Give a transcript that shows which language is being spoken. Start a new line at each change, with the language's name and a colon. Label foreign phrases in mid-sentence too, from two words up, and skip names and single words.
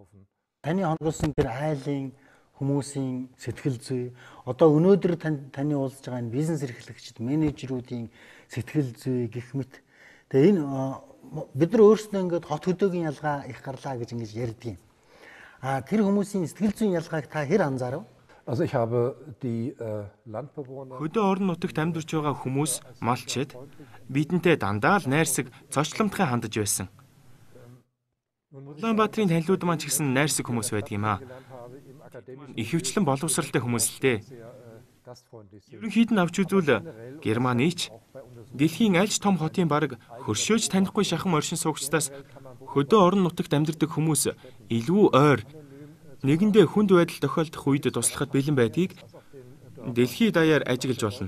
Mongolian: Таны хоногсон тэр айлын хүмүүсийн сэтгэл зүй, одоо өнөөдөр таны уулзж байгаа энэ бизнес эрхлэгчид, менежерүүдийн сэтгэл зүй гэх мэт. Тэгээ энэ бид нар өөрсдөө ингээд хот хөдөөгийн ялгаа их гарлаа гэж ингэж ярьдгийг. Тэр хүмүүсийн сэтгэл зүйн ялгааг та хэр анзаарав?
German: Also ich habe die Landbewohner
Mongolian: Хөдөө орон нутагт амьдарч байгаа хүмүүс малчид бидэнтэй дандаа л найрсаг зочломтхон хандаж байсан. Улаанбаатарын танилуд маань ч гэсэн найрсаг хүмүүс байдаг юм аа. Ихэвчлэн боловсралтай хүмүүс л дээ. Ерөнхийд нь авч үзвэл Германыч дэлхийн аль ч том хотын бараг хөршөөж танихгүй шахам оршин суугчдаас хөдөө орон нутагт амьдардаг хүмүүс илүү ойр нэгэндээ хүнд байдал тохиолдох үед туслахад бэлэн байдгийг дэлхийд даяар ажиглаж болно.